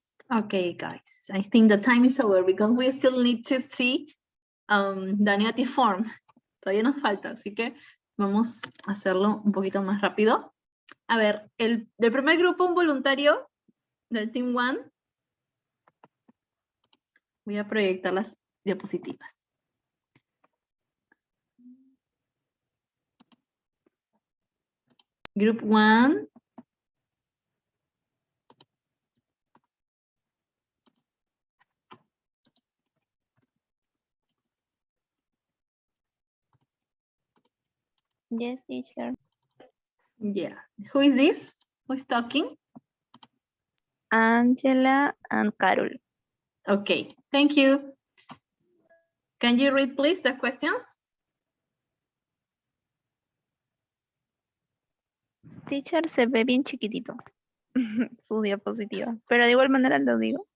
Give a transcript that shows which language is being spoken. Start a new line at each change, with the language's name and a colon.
English: Okay, guys, I think the time is over because we still need to see the native form.
Spanish: Todavía nos falta, así que vamos a hacerlo un poquito más rápido. A ver, del primer grupo, un voluntario del Team 1. Voy a proyectar las diapositivas.
English: Group 1. Yes, teacher. Yeah. Who is this? Who's talking? Angela and Carol. Okay, thank you. Can you read, please, the questions?
Spanish: Teacher, se ve bien chiquitito su diapositiva, pero de igual manera lo digo.